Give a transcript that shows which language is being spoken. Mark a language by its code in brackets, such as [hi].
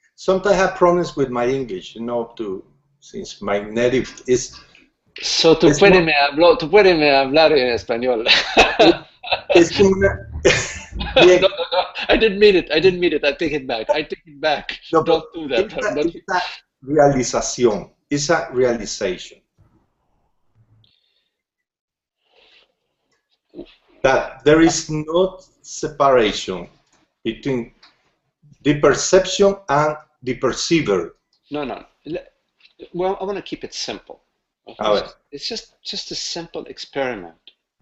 [en] Sometimes I have problems with my English, you know, since my native is. [es] So tú puedes hablar en español. Es como una. [en] No, I didn't mean it. I take it back. No, don't do that. Esa realización, esa realization. That there is no separation between the perception and the perceiver. No. Well, I want to keep it simple. Okay? It's just a simple experiment.